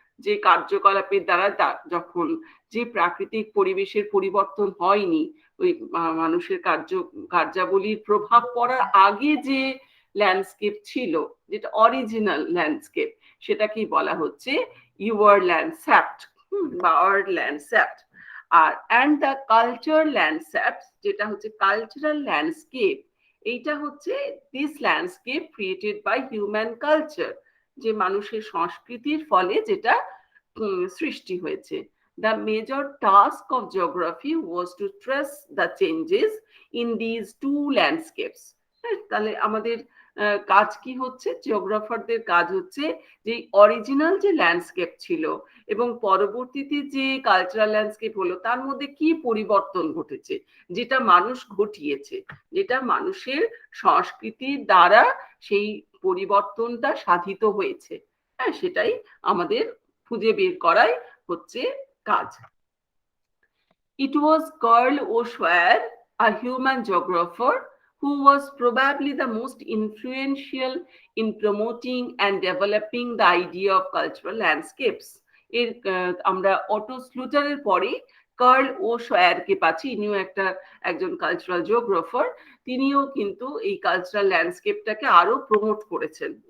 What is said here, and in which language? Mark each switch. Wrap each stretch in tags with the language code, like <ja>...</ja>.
<bn>যে কার্যকলাপের দ্বারা যখন যে প্রাকৃতিক পরিবেশের পরিবর্তন হয়নি, ওই মানুষের কার্যাবলীর প্রভাব পড়ার আগে যে ল্যান্ডস্কেপ ছিল, যেটা অরিজিনাল ল্যান্ডস্কেপ, সেটাকেই বলা হচ্ছে ইউয়ার ল্যান্ডস্যাপ্ট বা আর্থ ল্যান্ডস্যাপ্ট। আর অ্যান্ড দ্য কালচার ল্যান্ডস্যাপ্ট, যেটা হচ্ছে কালচারাল ল্যান্ডস্কেপ, এইটা হচ্ছে</bn> <en>this landscape created by human culture,</en> <bn>যে মানুষের সংস্কৃতির ফলে যেটা সৃষ্টি হয়েছে।</bn> <en>The major task of geography was to trace the changes in these two landscapes.</en> <bn>তাহলে আমাদের কাজ কি হচ্ছে, জিওগ্রাফারদের কাজ হচ্ছে যে অরিজিনাল যে ল্যান্ডস্কেপ ছিল এবং পরবর্তীতে যে কালচারাল ল্যান্ডস্কেপ হলো তার মধ্যে কি পরিবর্তন ঘটেছে, যেটা মানুষ ঘটিয়েছে, যেটা মানুষের সংস্কৃতির দ্বারা সেই পরিবর্তনটা সাধিত হয়েছে, হ্যাঁ, সেটাই আমাদের খুঁজে বের করাই হচ্ছে কাজ।</bn> <en>It was Karl O'Schwar, a human geographer, who was probably the most influential in promoting and developing the idea of cultural landscapes.</en> <bn>এর আমরা অটো স্লুটারের পরে কার্ল ও শয়ারকে পাচ্ছি, ইনিও একজন কালচারাল জিওগ্রাফার। তিনিও কিন্তু এই কালচারাল ল্যান্ডস্কেপটাকে আরো প্রমোট করেছেন।</bn>